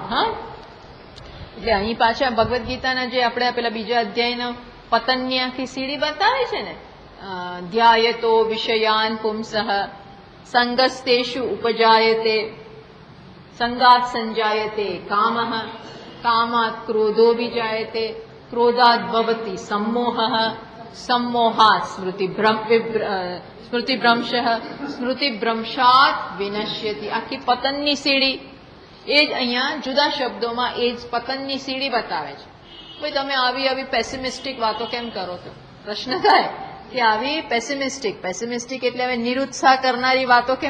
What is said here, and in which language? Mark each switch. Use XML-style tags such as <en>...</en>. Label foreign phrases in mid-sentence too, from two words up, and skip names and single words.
<gu>હા, એટલે અહીં પાછા ભગવદ્ ગીતાના જે આપણે પેલા બીજા અધ્યાયનો પતનની આખી સીડી બતાવે છે ને,</gu> <sa>ध्यायतो विषयान् पुंसः सङ्गस्तेषु उपजायते सङ्गात् सञ्जायते कामः कामात् क्रोधो विजायते क्रोधात् भवति सम्मोहः सम्मोहात् स्मृतिभ्रंशः स्मृतिभ्रंशात् विनश्यति.</sa> <gu>આખી પતનની સીડી એ જ અહીંયા જુદા શબ્દોમાં એ જ પતનની સીડી બતાવે છે. ભાઈ તમે આવી પેસિમિસ્ટિક વાતો કેમ કરો છો? પ્રશ્ન થાય કે આવી પેસિમિસ્ટિક એટલે હવે નિરુત્સાહ કરનારી વાતો કેમ?</gu>